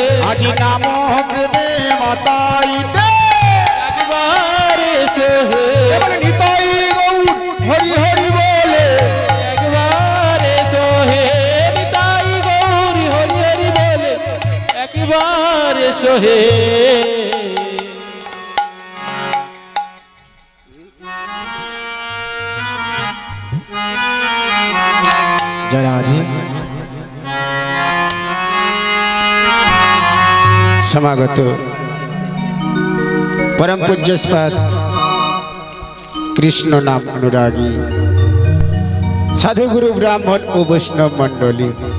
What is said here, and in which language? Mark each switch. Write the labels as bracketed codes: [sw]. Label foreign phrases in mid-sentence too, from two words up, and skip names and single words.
[bn] আজ নাম প্রেমে মাতাইতে, একবার এসো হে। এবার নিতাই গৌর হরি হরি বলে, একবার এসো হে। নিতাই গৌরী হরি হরি বলে একবার এসো হে। জয় রাধে। সমাগত পরম পূজ্যস্পদ কৃষ্ণ নাম অনুরাগী সাধুগুরু ব্রাহ্মণ ও বৈষ্ণব মণ্ডলী